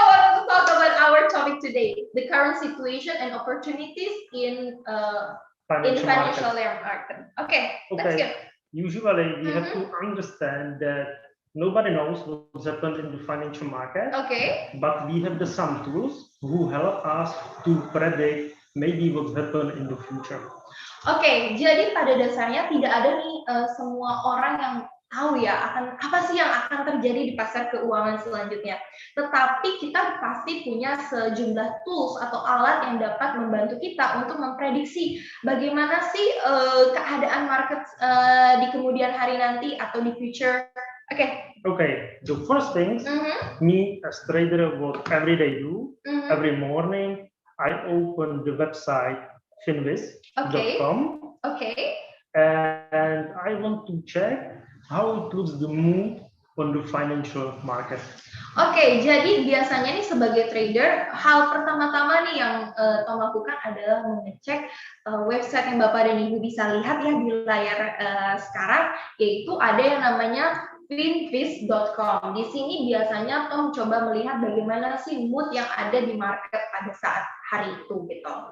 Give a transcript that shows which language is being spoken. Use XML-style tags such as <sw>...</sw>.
<en>Let's talk about our topic today: the current situation and opportunities in financial market. Okay, let's go. Usually, we have to understand that nobody knows what's happened in the financial market. Okay. But we have some tools who help us to predict maybe what's happen in the future.</en> <id>Oke, jadi pada dasarnya tidak ada nih semua orang yang tahu ya akan apa sih yang akan terjadi di pasar keuangan selanjutnya. Tetapi kita pasti punya sejumlah tools atau alat yang dapat membantu kita untuk memprediksi bagaimana sih keadaan market di kemudian hari nanti atau di future.</id> <en>Okay, the first things me as trader what every day do, every morning I open the website finviz.com. Okay. And I want to check how it looks the mood on the financial market.</en> <id>Oke, jadi biasanya nih sebagai trader, hal pertama-tama nih yang Tom lakukan adalah mengecek website yang Bapak dan Ibu bisa lihat ya di layar sekarang, yaitu ada yang namanya finviz.com. Di sini biasanya Tom coba melihat bagaimana sih mood yang ada di market pada saat hari itu gitu.</id>